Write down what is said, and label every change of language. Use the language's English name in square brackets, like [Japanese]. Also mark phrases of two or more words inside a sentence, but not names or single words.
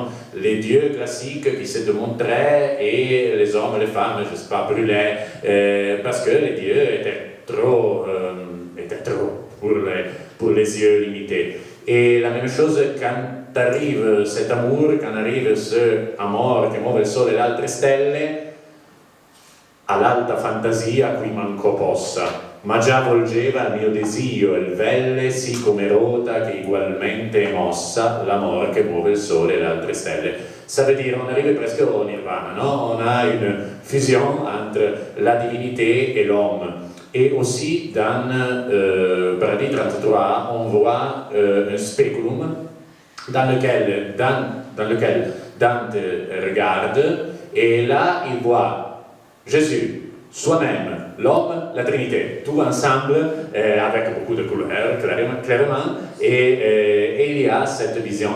[French] Les dieux classiques qui se démontraient et les hommes, les femmes, je ne sais pas, brûlaient, parce que les dieux étaient trop pour les yeux limités. Et la même chose quand arrive cet amour, quand arrive ce [Italian] amor che muove il sole e le altre stelle, all'alta fantasia qui manco possa, ma già volgeva il mio desio e il velle sì come rota che ugualmente è mossa l'amor che muove il sole e le altre stelle. [French] Ça veut dire, on arrive presque au nirvana, non? On a une fusion entre la divinité et l'homme. Et aussi dans Paradis 33, on voit un spéculum dans lequel Dante regarde, et là il voit Jésus, soi-même, l'homme, la Trinité, tout ensemble, avec beaucoup de couleurs, clairement, et il y a cette vision.